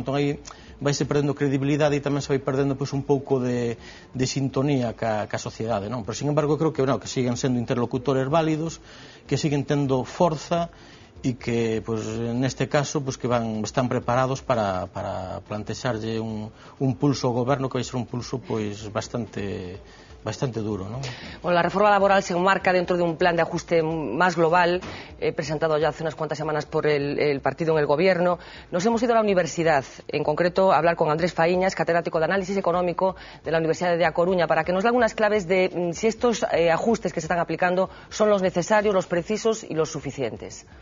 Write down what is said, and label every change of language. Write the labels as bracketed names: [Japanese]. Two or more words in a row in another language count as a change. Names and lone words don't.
[Galician] Entón aí vaise perdendo credibilidade e tamén se vai perdendo pues un pouco de sintonía ca sociedade, non? Pero, [Spanish] sin embargo, [Galician] creo que siguen sendo interlocutores válidos, que siguen tendo forza e que, pues, neste caso, pues, que están preparados para plantexarlle un pulso ao goberno que vai ser un pulso, pues, bastante duro, ¿no? [Spanish] Bueno, la reforma laboral se enmarca dentro de un plan de ajuste más global, presentado ya hace unas cuantas semanas por el partido en el gobierno. Nos hemos ido a la universidad, en concreto a hablar con Andrés Faíñas, catedrático de Análisis Económico de la Universidad de A Coruña, para que nos dé algunas claves de si estos ajustes que se están aplicando son los necesarios, los precisos y los suficientes.